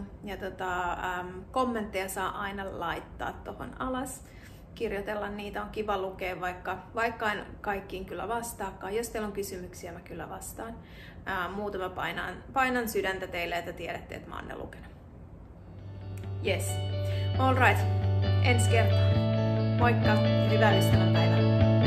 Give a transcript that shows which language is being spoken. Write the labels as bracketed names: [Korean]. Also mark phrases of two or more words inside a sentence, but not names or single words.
[Finnish] Ja kommentteja saa aina laittaa tohon alas. Kirjoitella niitä on kiva lukea, vaikka en kaikkiin kyllä vastaakaan. Jos teillä on kysymyksiä, mä kyllä vastaan. Muuten mä painan sydäntä teille, että tiedätte, että mä oon ne lukenut. [English] Yes. All right. [Finnish] Ensi kertaa. Moikka ja hyvää ystävänpäivää.